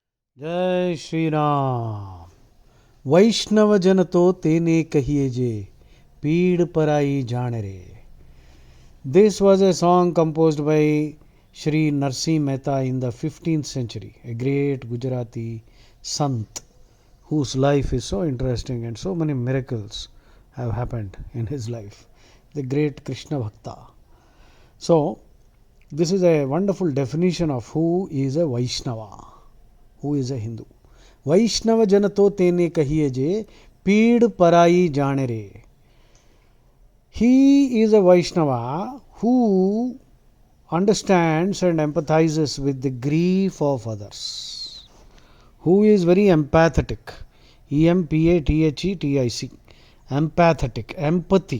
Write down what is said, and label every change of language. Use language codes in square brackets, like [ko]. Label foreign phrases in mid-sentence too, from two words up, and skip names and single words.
[hi] जय श्री राम। [gu] વૈષ્ણવ જન તો તેને કહીએ જે, પીડ પરાઈ જાણ રે. [en] This was a song composed by Sri Narsi Mehta in the 15th century, a great Gujarati Sant whose life is so interesting and so many miracles have happened in his life. The great Krishna Bhakta. So, this is a wonderful definition of who is a Vaishnava, who is a Hindu. [gu] વૈષ્ણવ જન તો તેને કહીએ જે, પીડ પરાઈ જાણે રે. [en] He is a Vaishnava who understands and empathizes with the grief of others, who is very empathetic. Empathetic. Empathetic. Empathy.